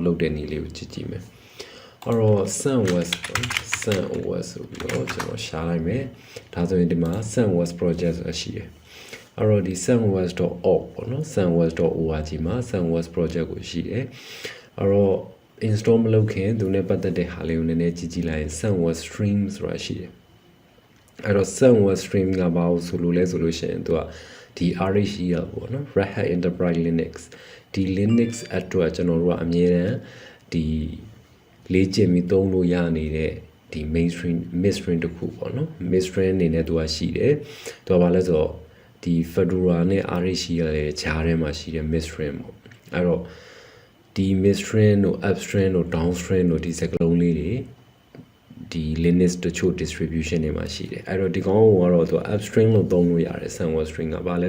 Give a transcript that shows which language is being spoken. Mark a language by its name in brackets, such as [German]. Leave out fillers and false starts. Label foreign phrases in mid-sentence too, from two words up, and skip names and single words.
[Burmese] လုပ်တဲ့နည်းလေးကိုကြည့်ကြည့်မယ်အဲ့တော့ CentOS ဆိုပြီးတော့ကျွန်တော်ရှာလိုက်မယ်ဒါဆိုရင်ဒီမှာ CentOS project ဆိုတာရှိတယ်အဲ့တော့ဒီ CentOS.org ပေါ့နော် CentOS.org မှာ CentOS project ကိုရှိတယ်အဲ့တော့install မလုပ်ခင်သူနဲ့ပတ်သက်တဲ့ဟာလေးကိုနည်းနည်းကြည့်ကြည့်လိုက်ရင် CentOS stream ဆိုတာရှိတယ်အဲ့တော့ CentOS stream ကဘာလို့ဆိုလို့လဲဆိုလို့ရှိရင်သူကဒီ RHEL ပေါ့နော် Red Hat Enterprise Linux ဒီ Linux အတွက်ကျွန်တော်တို့ကအမြဲတမ်းဒီလေ့ကျင့်ပြီးသုံးလို့ရနေတဲ့ဒီ [English] mainstream midstream [Burmese] တစ်ခုပေါ့နော် midstream အနေနဲ့သူကရှိတယ်သူကဘာလဲဆိုတော့ဒီ Fedora နဲ့ RHEL ရဲ့ဂျားထဲမှာရှိတဲ့ midstream ပေါ့အဲ့တော့ဒီ midstream တို့ upstream တို့ downstream တို့ဒီစကားလုံးလေးတွေဒီ Linux တချို့ distribution တွေမှာရှိတယ်အဲ့တော့ဒီကောင်ကတော့သူ upstream လို့သုံးလို့ရတယ် CentOS string ကဘာလဲ